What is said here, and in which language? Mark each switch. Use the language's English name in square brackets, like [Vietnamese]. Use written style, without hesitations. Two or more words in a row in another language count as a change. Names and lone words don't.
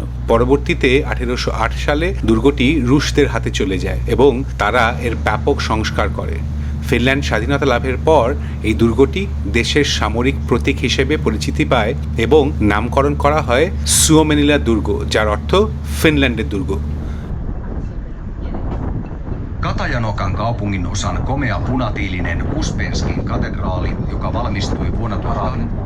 [Bangla] পরবর্তীতে 1808 সালে দুর্গটি রুশদের হাতে চলে যায় এবং তারা এর ব্যাপক সংস্কার করে। ফিনল্যান্ড স্বাধীনতা লাভের পর এই দুর্গটি দেশের সামরিক প্রতীক হিসেবে পরিচিতি পায় এবং নামকরণ করা হয় সুওমেনিলা দুর্গ, যার অর্থ ফিনল্যান্ডের দুর্গ। [Finnish] Katajanokan kaupungin osan komea punatiilinen Uspenskin katedraali, joka valmistui vuonna 1000.